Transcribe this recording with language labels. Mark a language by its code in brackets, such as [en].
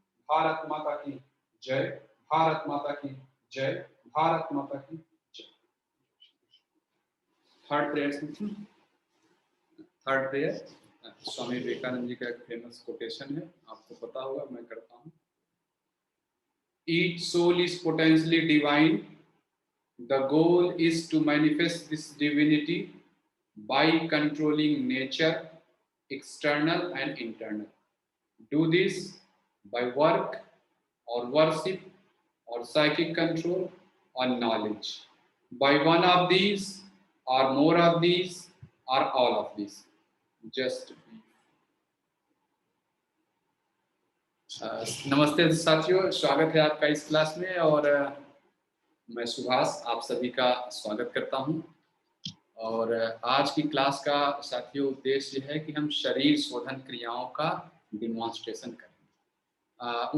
[hi] भारत माता की जय, भारत माता की जय, भारत माता की जय। Third prayer. Third prayer Swami Vivekananda ji का एक फेमस कोटेशन है, आपको पता होगा, मैं करता हूँ। [en] Each soul is potentially divine. The goal is to manifest this divinity by controlling nature, external and internal. Do this by work or worship or psychic control or knowledge. By one of these or more of these or all of these. Just be. [hi] नमस्ते साथियों, स्वागत है आपका इस class में। और मैं सुभाष आप सभी का स्वागत करता हूं। और आज की क्लास का साथियों उद्देश्य है कि हम शरीर शोधन क्रियाओं का डिमॉन्स्ट्रेशन करें।